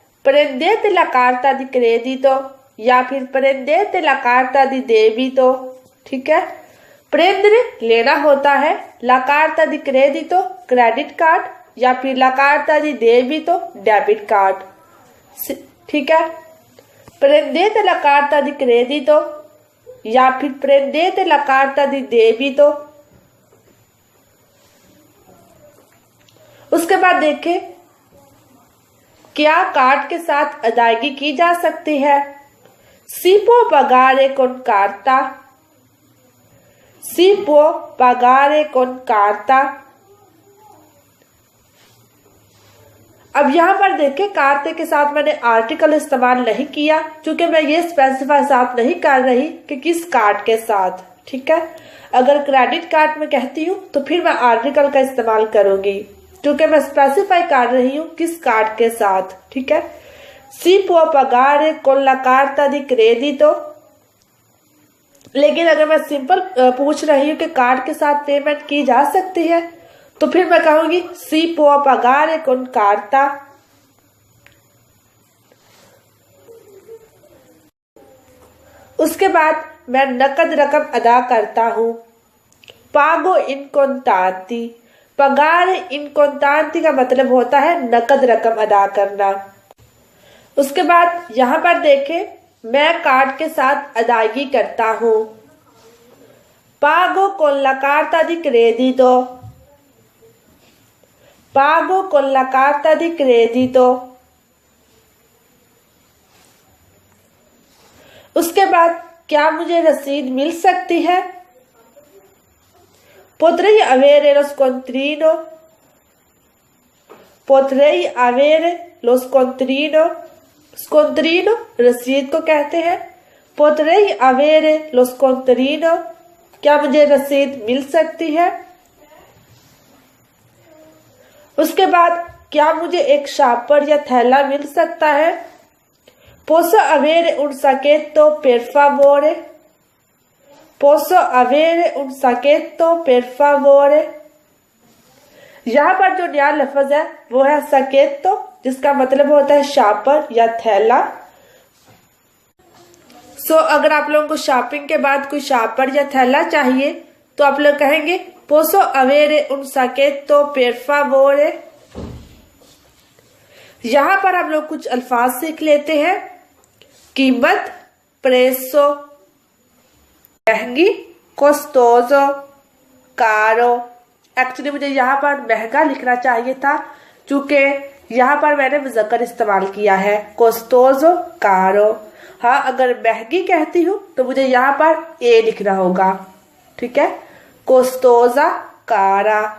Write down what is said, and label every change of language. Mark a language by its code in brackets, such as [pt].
[it] prendete la carta di credito [hi] या फिर [it] prendete la carta di debito। [hi] ठीक है, prendere लेना होता है, [it] la carta di credito [hi] credit card या फिर [it] la carta di debito [hi] debit card. ठीक है, [it] prendete la carta di credito [hi] या फिर [it] prendete la carta di debito। [hi] उसके बाद देखें, क्या कार्ड के साथ अदायगी की जा सकती है। [it] si può pagare con carta, si può pagare con carta। [hi] अब यहाँ पर देखें, कार्ते के साथ मैंने आर्टिकल इस्तेमाल नहीं किया, क्योंकि मैं ये स्पेसिफाई साथ नहीं कर रही कि किस कार्ड के साथ। ठीक है, अगर क्रेडिट कार्ड में कहती हूँ तो फिर मैं आर्टिकल का इस्तेमाल करूंगी, क्योंकि मैं स्पेसिफाई कर रही हूँ किस कार्ड के साथ। ठीक है, [it] si può pagare con la carta di credito। [hi] लेकिन अगर मैं सिंपल पूछ रही हूँ कि कार्ड के साथ पेमेंट की जा सकती है, तो फिर मैं कहूंगी [it] si può pagare con carta। [hi] उसके बाद मैं नकद रकम अदा करता हूँ, [it] pago in contanti। pagare in contanti [hi] का मतलब होता है नकद रकम अदा करना। उसके बाद यहाँ पर देखें, मैं कार्ड के साथ अदायगी करता हूँ, [it] pago con la carta di credito। pago con la carta di credito। [hi] उसके बाद क्या मुझे रसीद मिल सकती है, [it] potrei avere lo scontrino। potrei avere lo scontrino। [hi] scontrino रसीद को कहते हैं। [it] potrei avere lo scontrino, [hi] क्या मुझे रसीद मिल सकती है। उसके बाद क्या मुझे एक शापर या थैला मिल सकता है, [it] posso avere un sacchetto per favore। posso avere un sacchetto per favore। [hi] यहाँ पर जो नया लफ्ज है वो है sacchetto, जिसका मतलब होता है शापर या थैला। अगर आप लोगों को शॉपिंग के बाद कोई शापर या थैला चाहिए तो आप लोग कहेंगे [it] posso avere un sacchetto per favore। [hi] यहाँ पर हम लोग कुछ अल्फाज सीख लेते हैं। कीमत prezzo, महंगी costoso, caro। एक्चुअली मुझे यहाँ पर महंगा लिखना चाहिए था, क्योंकि यहाँ पर मैंने मुज़क्कर इस्तेमाल किया है, costoso, caro। हाँ, अगर महंगी कहती हूँ तो मुझे यहाँ पर ए लिखना होगा, ठीक है, costosa, cara।